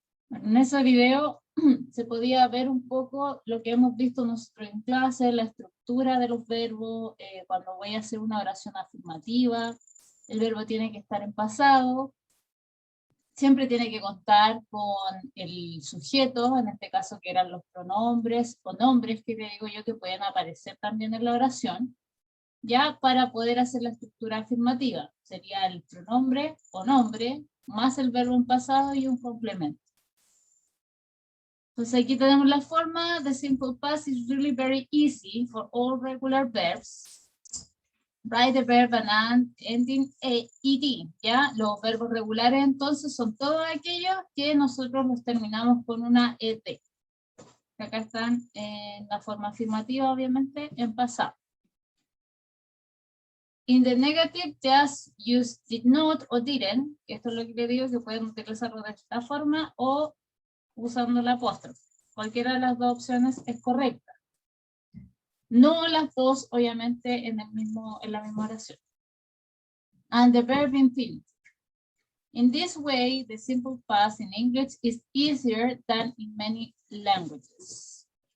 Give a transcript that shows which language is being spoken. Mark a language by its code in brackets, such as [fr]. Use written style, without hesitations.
[es] En ese video se podía ver un poco lo que hemos visto nosotros en clase, la estructura de los verbos, cuando voy a hacer una oración afirmativa, el verbo tiene que estar en pasado, siempre tiene que contar con el sujeto, en este caso que eran los pronombres o nombres que te digo yo que pueden aparecer también en la oración, ya para poder hacer la estructura afirmativa. Sería el pronombre o nombre, más el verbo en pasado y un complemento. Entonces aquí tenemos la forma. [en] The simple past is really very easy for all regular verbs. Write the verb and ending ed. [es] ¿Ya? Los verbos regulares entonces son todos aquellos que nosotros los terminamos con una ed. Acá están en la forma afirmativa, obviamente, en pasado. [en] In the negative, just use did not o didn't. [es] Esto es lo que le digo, que pueden utilizarlo de esta forma o usando la apóstrofe. Cualquiera de las dos opciones es correcta. No las dos, obviamente, en la misma oración. [en] And the verb infinitive. In this way, the simple past in English is easier than in many languages.